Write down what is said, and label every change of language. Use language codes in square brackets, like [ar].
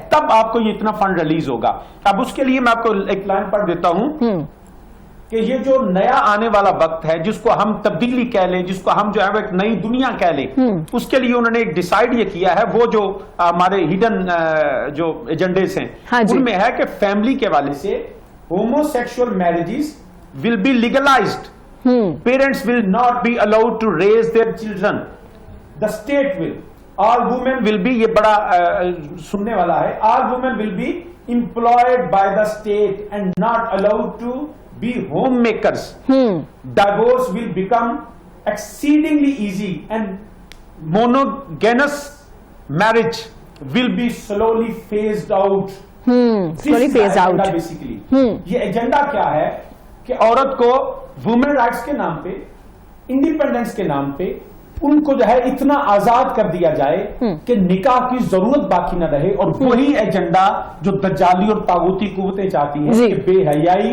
[ur] تب آپ کو یہ اتنا فنڈ ریلیز ہوگا. اب اس کے لیے میں آپ کو ایک لائن پڑھ دیتا ہوں کہ یہ جو نیا آنے والا وقت ہے، جس کو ہم تبدیلی کہہ لیں، جس کو ہم جو ہے ایک نئی دنیا کہہ لیں، اس کے لیے انہوں نے ایک ڈیسائیڈ یہ کیا ہے، وہ جو ہمارے ہڈن جو ایجنڈیز ہیں ان میں ہے کہ فیملی کے حوالے سے [en] Homosexual marriages will be legalised. Parents will not be allowed to raise their children. The state will all women will be, [ur] یہ بڑا سننے والا ہے، [en] All women will be employed by the state and not allowed to be homemakers. Divorce will become exceedingly easy and monogamous marriage will be slowly phased out. slowly phased out. [ur] Basically یہ agenda کیا ہے کہ عورت کو women rights کے نام پہ، independence کے نام پہ ان کو جو ہے اتنا آزاد کر دیا جائے کہ نکاح کی ضرورت باقی نہ رہے. اور وہی ایجنڈا جو دجالی اور طاغوتی قوتیں چاہتی ہیں کہ بے حیائی